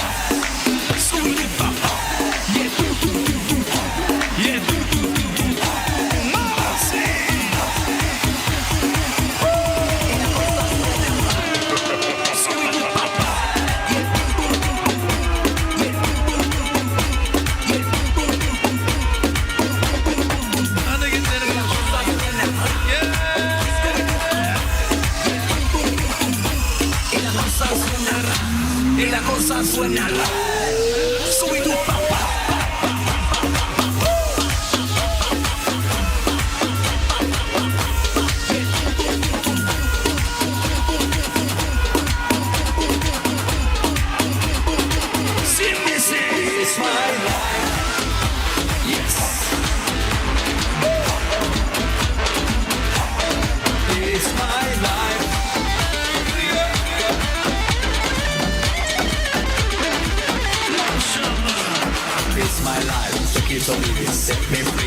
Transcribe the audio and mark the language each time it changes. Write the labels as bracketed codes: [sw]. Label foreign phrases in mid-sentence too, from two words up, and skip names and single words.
[es] Sube papá, yeah tu tu tu tu, yeah tu tu tu tu, [en] mama say. [es] Sube papá, yeah tu tu tu tu, yeah tu tu tu tu, yeah tu tu tu tu. [tr] Hadi gidelim. [es] Y la cosa suena. Sube tu papá. Sí, me say, [en] it's my life. Yes. It's my life. It's my life, so keep on living, set me free.